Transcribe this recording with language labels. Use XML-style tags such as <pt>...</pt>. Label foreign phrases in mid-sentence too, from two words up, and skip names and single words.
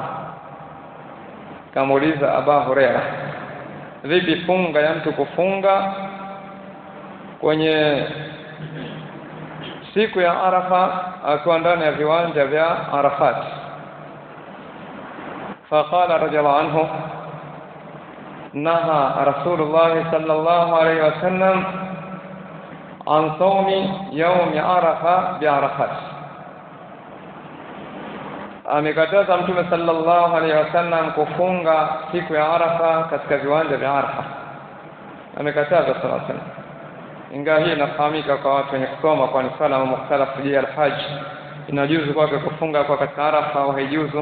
<sw>Kamuuliza Abu Hurairah, vipi funga ya mtu kufunga kwenye siku ya Arafa akiwa ndani ya viwanja vya Arafat?</sw> <ar>فقال رضي الله عنه نهى رسول الله صلى الله عليه وسلم عن صوم يوم عرفة بعرفات,</ar> <sw>amekataza Mtume</sw> <ar>صلى الله عليه وسلم</ar> <sw>kufunga siku ya Arafa katika viwanja vya Arafa. Amekataza</sw> <ar>صلى الله عليه وسلم,</ar> <sw>ingawa hii inafahamika kwa watu wenye kusoma kwa ni swala mukhtalafu ya al-hajj, inajuzu kwake kufunga kwa katika Arafa au haijuzu.</sw>